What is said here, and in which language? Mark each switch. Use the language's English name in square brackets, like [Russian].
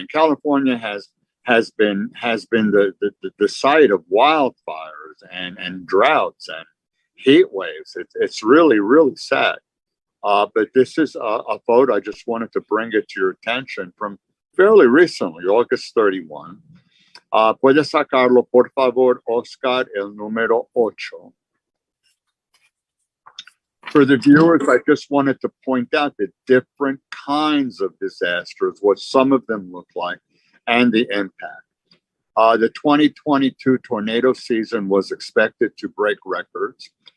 [English] And California has been the site of wildfires and droughts and heat waves. It's really, really sad. But this is a photo. I just wanted to bring it to your attention from fairly recently, August 31. [Spanish] Puedes sacarlo, por favor, Oscar, el número 8. [English] For the viewers, I just wanted to point out the different kinds of disasters, what some of them look like, and the impact. The 2022 tornado season was expected to break records.